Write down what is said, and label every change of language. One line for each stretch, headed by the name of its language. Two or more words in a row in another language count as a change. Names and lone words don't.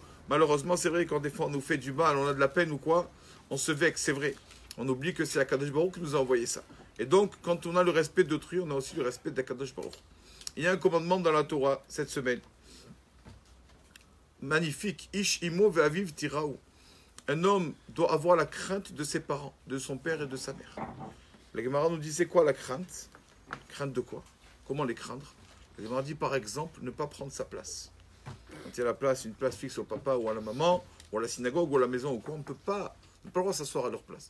French: Malheureusement, c'est vrai, quand des fois on nous fait du mal, on a de la peine ou quoi, on se vexe, c'est vrai. On oublie que c'est
Hebrew: הקדוש ברוך הוא
French: qui nous a envoyé ça. Et donc, quand on a le respect d'autrui, on a aussi le respect d'
Hebrew: הקדוש ברוך הוא.
French: Il y a un commandement dans la Torah cette semaine. Magnifique.
Hebrew: איש אמו ואביו תיראו.
French: Un homme doit avoir la crainte de ses parents, de son père et de sa mère. La Gemara nous dit, c'est quoi la crainte? Crainte de quoi? Comment les craindre? La Gemara dit, par exemple, ne pas prendre sa place. Quand il y a une place fixe au papa ou à la maman, ou à la synagogue ou à la maison ou quoi, on n'a pas le droit de s'asseoir à leur place.